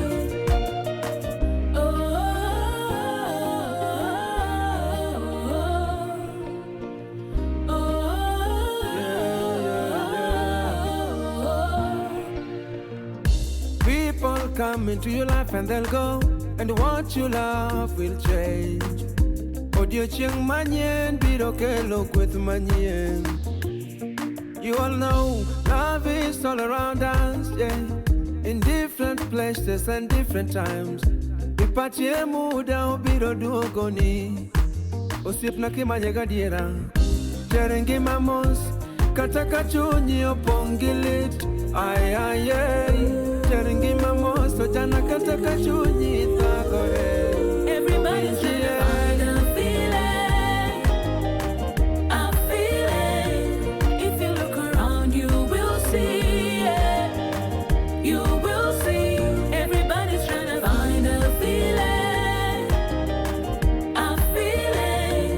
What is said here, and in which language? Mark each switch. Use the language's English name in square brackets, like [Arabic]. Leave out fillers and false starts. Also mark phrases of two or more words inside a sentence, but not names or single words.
[English] People come into your life and they'll go, and what you love will change. [Luo (Kenya and Tanzania)] Odio chieng manyen biro kelo kweth manyen. [English] You all know love is all around us, yeah, in different places and different times. [Luo (Kenya and Tanzania)] Ipatie muda obiro duogoni, osiepna kimanye gadiera. Terengi mamos, kata ka chunyi opong gi lit. Ay, ay, ay. Terengi mamos, to jana kata ka chunyi thagore. [English] Everybody's trying to find a feeling, a feeling. If you look around, you will see it. You will see. Everybody's trying to find a feeling, a feeling.